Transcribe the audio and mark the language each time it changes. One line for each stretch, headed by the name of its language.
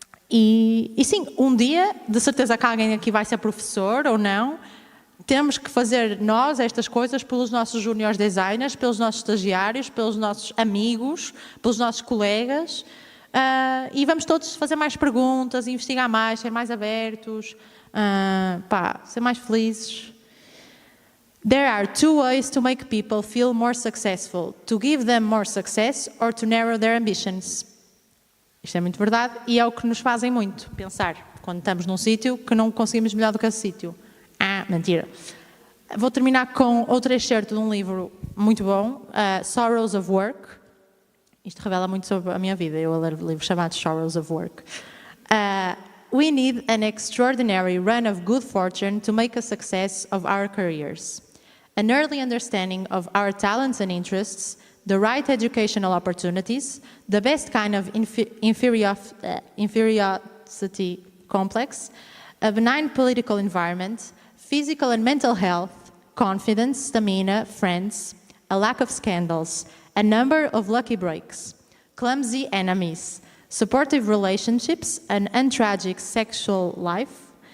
Portuguese: E sim, um dia, de certeza que alguém aqui vai ser professor ou não, temos que fazer nós estas coisas pelos nossos juniors designers, pelos nossos estagiários, pelos nossos amigos, pelos nossos colegas, e vamos todos fazer mais perguntas, investigar mais, ser mais abertos, ser mais felizes.
English: There are two ways to make people feel more successful, to give them more success or to narrow their ambitions.
Portuguese: Isto é muito verdade e é o que nos fazem muito pensar quando estamos num sítio que não conseguimos melhor do que esse sítio. Mentira. Vou terminar com outro excerto de um livro muito bom, Sorrows of Work. Isto revela muito sobre a minha vida, eu a ler livros chamados Sorrows of Work.
English: We need an extraordinary run of good fortune to make a success of our careers. An early understanding of our talents and interests, the right educational opportunities, the best kind of inferiority complex, a benign political environment, physical and mental health, confidence, stamina, friends, a lack of scandals, a number of lucky breaks, clumsy enemies, supportive relationships, an untragic sexual life,